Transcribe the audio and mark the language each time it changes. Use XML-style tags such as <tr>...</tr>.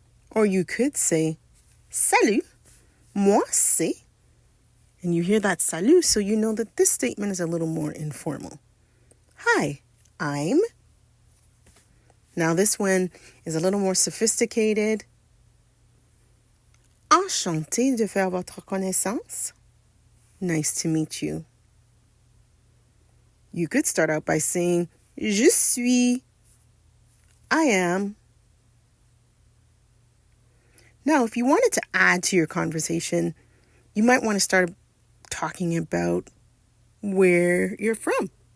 <en>Or you could say</en> <fr>Salut, moi c'est.</fr> <en>And you hear that salut, so you know that this statement is a little more informal. Hi, I'm. Now this one is a little more sophisticated.</en> <fr>Enchanté de faire votre connaissance.</fr> <en>Nice to meet you. You could start out by saying</en> <fr>je suis.</fr> <en>I am. Now, if you wanted to add to your conversation, you might want to start talking about where you're from.</en>